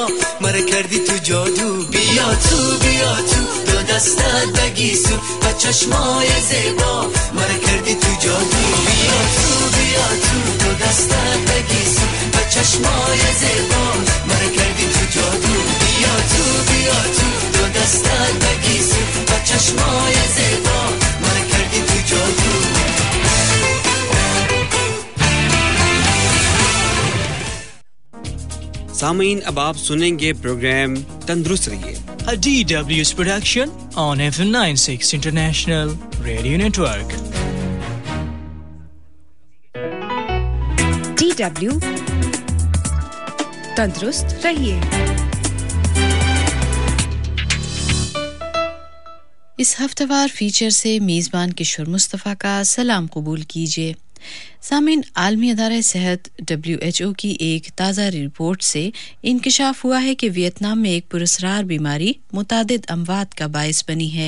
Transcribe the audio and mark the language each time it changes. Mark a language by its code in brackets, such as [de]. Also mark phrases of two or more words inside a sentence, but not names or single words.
[fa] مرا کردی تو جادو بیا تو دو دستت بگیسو با چشمای زیبا مرا کردی تو جادو بیا تو دو دستت بگیسو با چشمای زیبا مرا کردی تو جادو بیا تو دو دستت بگیسو با چشمای زیبا مرا کردی تو جادو [ur] سامعین اب آپ سنیں گے پروگرام تندرست رہیے [en] A DW's production on FM 96 International Radio Network. [ur] DW تندرست رہیے. اس ہفتہ وار فیچر سے میزبان کشور مصطفیٰ کا سلام قبول کیجیے. سامعین عالمی ادارہ صحت WHO کی ایک تازہ رپورٹ سے انکشاف ہوا ہے کہ ویتنام میں ایک پرسکار بیماری متعدد اموات کا باعث بنی ہے.